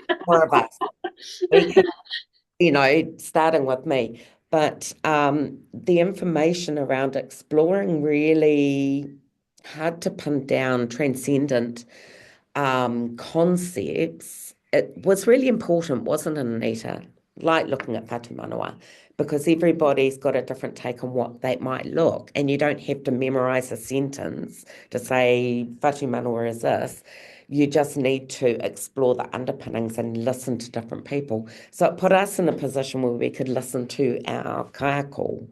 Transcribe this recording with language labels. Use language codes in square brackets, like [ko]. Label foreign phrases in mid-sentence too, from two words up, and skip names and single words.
[en] More of us. We can, starting with me. But the information around exploring really hard to pin down transcendent concepts, it was really important, wasn't it, Anita? Like looking at [mi] whatu manawa, [en] because everybody's got a different take on what that might look. And you don't have to memorize a sentence to say, [mi] Whatu Manawa [en] is this. You just need to explore the underpinnings and listen to different people. So it put us in a position where we could listen to our kaiako.